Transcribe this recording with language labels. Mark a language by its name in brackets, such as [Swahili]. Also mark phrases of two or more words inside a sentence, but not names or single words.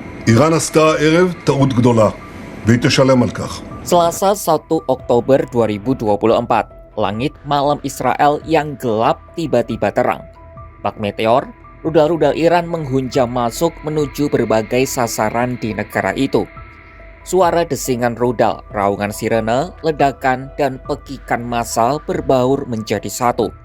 [Hebrew] איראן עשתה הערב טעות גדולה, והיא תשלם על כך. [Indonesian] Selasa 1 Oktober 2024, langit malam Israel yang gelap tiba-tiba terang. Bak meteor, rudal-rudal Iran menghunjam masuk menuju berbagai sasaran di negara itu. Suara desingan rudal, raungan sirene, ledakan, dan pekikan massal berbaur menjadi satu.